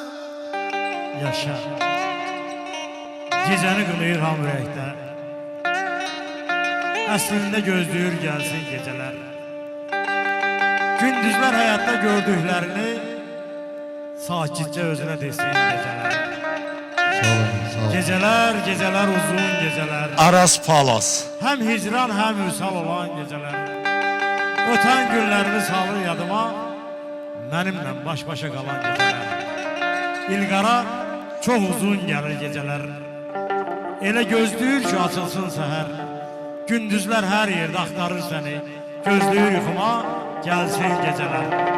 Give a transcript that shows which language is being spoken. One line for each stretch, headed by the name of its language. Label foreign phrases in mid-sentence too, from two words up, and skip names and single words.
Azerbaijani: Yaşa. Gecəni qınıyıram ürəkdə. Əslində gözləyir gəlsin gecələr. Gündüzlər həyatda gördüklərini sakitcə özünə desin gecələr.
Turkish: Geceler, geceler uzun geceler. Aras Palas. Hem hicran hem vüsal olan geceler. Öten günlerini salır yadıma, benimle baş başa kalan geceler. İlqara çok uzun gelir geceler.
Azerbaijani: Elə gözləyir ki açılsın səhər. Gündüzlər hər yerdə axtarır səni. Gözləyir yuxuma gəlsin geceler.